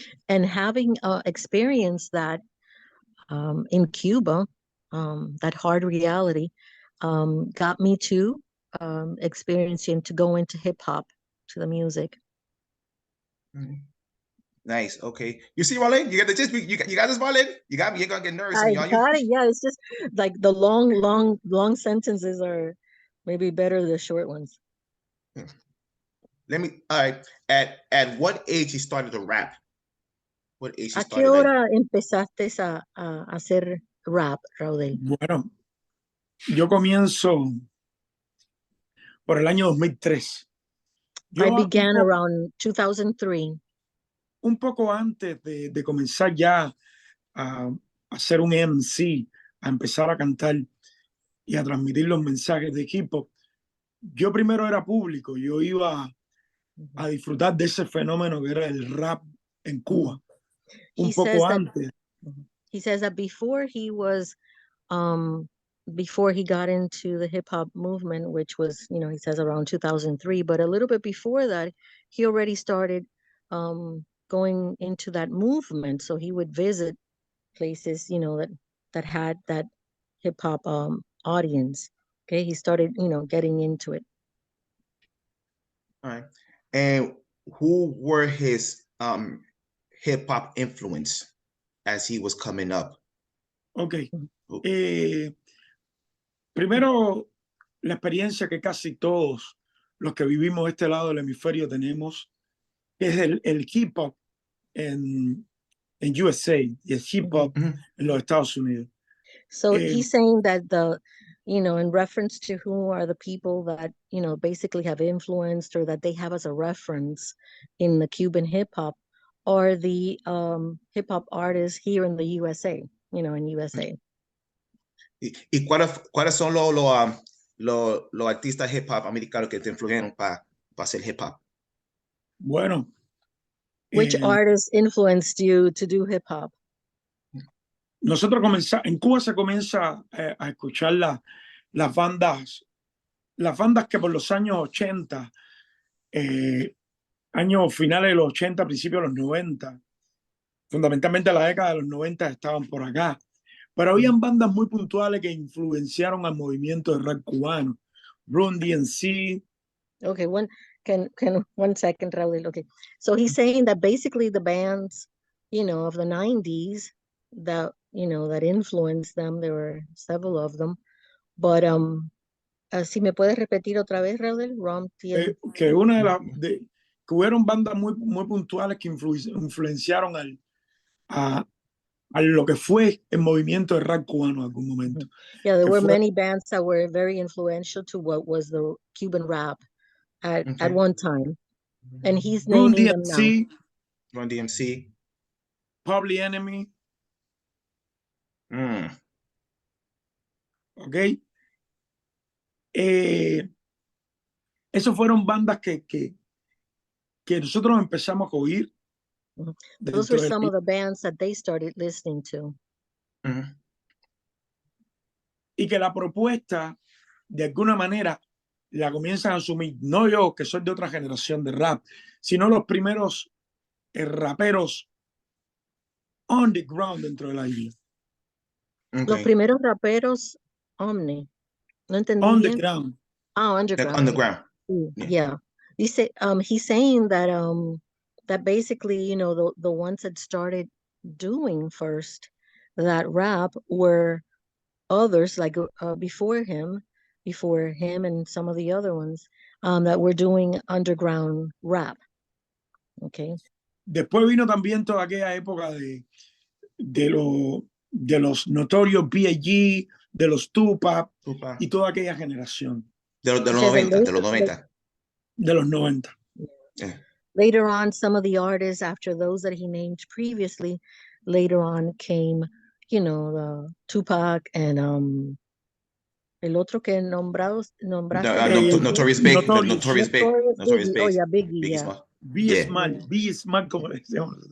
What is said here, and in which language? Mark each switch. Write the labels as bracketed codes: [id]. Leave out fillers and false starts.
[en] And having experienced that in Cuba, that hard reality, got me to experiencing to go into hip hop, to the music. Nice. Okay. You see, Marlene, you got the gist. You got this, Marlene. You got me. You're gonna get nervous. I got it. Yeah, it's just like the long sentences are maybe better than the short ones. Let me. All right. At what age you started to rap? What age you [es] ¿A qué [en] started? Like, [es] hora empezaste a hacer rap, Raudel? Bueno, yo comienzo por el año 2003. [en] I began around 2003. [es] Un poco antes de comenzar ya a ser un MC, a empezar a cantar y a transmitir los mensajes de hip hop, yo primero era público, yo iba a disfrutar de ese fenómeno que era el rap en Cuba. Un poco antes. [en] He says that before he was, before he got into the hip hop movement, which was, you know, he says around 2003, but a little bit before that, he already started going into that movement. So he would visit places, you know, that had that hip hop audience. Okay, he started, you know, getting into it. all right. And who were his hip hop influence as he was coming up? Ok. [es] Primero, la experiencia que casi todos los que vivimos este lado del hemisferio tenemos es el hip hop en USA y el hip hop en los Estados Unidos. [en] So he's saying that you know, in reference to who are the people that, you know, basically have influenced or that they have as a reference in the Cuban hip hop are the hip hop artists here in the USA, you know, in USA. [es] ¿Y cuáles son los artistas hip hop americanos que te influyeron para hacer hip hop? Bueno. [en] Which artists influenced you to do hip hop? [es] Nosotros comenzamos, en Cuba se comienza a escuchar las bandas que por los años 80, años finales de los 80, principios de los 90, fundamentalmente la década de los 90 estaban por acá. Pero habían bandas muy puntuales que influenciaron al movimiento de rap cubano. Run DMC. [en] Okay, one second, Raul. Okay, so he's saying that basically the bands, you know, of the 90s that, you know, that influenced them, there were several of them, but [es] si me puedes repetir otra vez, [en] Raul, [es] que una que hubieron bandas muy puntuales que influenciaron a lo que fue el movimiento de rap cubano en algún momento. [en] Yeah, there were many bands that were very influential to what was the Cuban rap at one time, and he's naming them now. Run DMC, Public Enemy. Ok. [es] Esos fueron bandas que nosotros empezamos a oír. [en] Those were some of the bands that they started listening to. [es] Y que la propuesta, de alguna manera, la comienzan a asumir, no yo, que soy de otra generación de rap, sino los primeros raperos [en] on the ground [es] dentro de la isla. Los primeros raperos Omni. No entendí [en] on [es] bien. [en] The ground. Oh, underground. Like underground. Yeah. He's saying that that basically, you know, the ones that started doing first that rap were others like before him and some of the other ones that were doing underground rap. Okay. [es] Después vino también toda aquella época de los notorios B.I.G., de los Tupac y toda aquella generación. De los 90. De los 90. [en] Yeah. Later on, some of the artists, after those that he named previously, later on came, you know, the Tupac and [es] el otro que nombraste. [en] Notorious Big. Notorious Big. Oh, yeah, Biggie, yeah. [es] Biggie Small, como le decíamos.